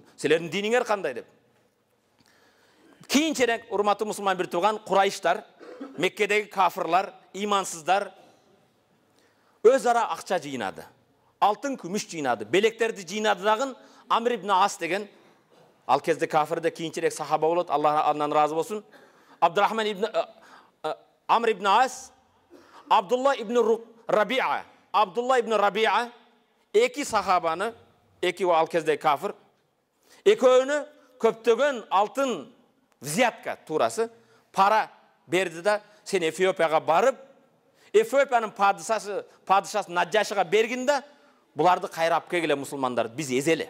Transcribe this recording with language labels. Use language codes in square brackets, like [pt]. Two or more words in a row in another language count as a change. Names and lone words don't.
[ky] Силердин диниңер кандай деп. Кийинчерээк урматтуу мусулман бир тууган, Курайштар, Меккедеги кафырлар, имансыздар өз ара акча жыйнады. Алтын, күмүш жыйнады. Белектерди жыйнады дагы Амр ибн Ас деген, ал кезде кафырда, кийинчерээк сахаба болот, Аллах андан разы болсун. Абдурахман ибн Амр ибн Ас, Абдулла ибн Рабиа. Абдулла ибн Рабиа эки сахабаны, эки ал кезде кафыр, экөөнү көптөгөн алтын взятка туурасы пара берди да, сен Эфиопияга барып, Эфиопиянын падышасы Наджашыга бергин да, буларды кайрап келгиле мусулмандар, биз эзеле.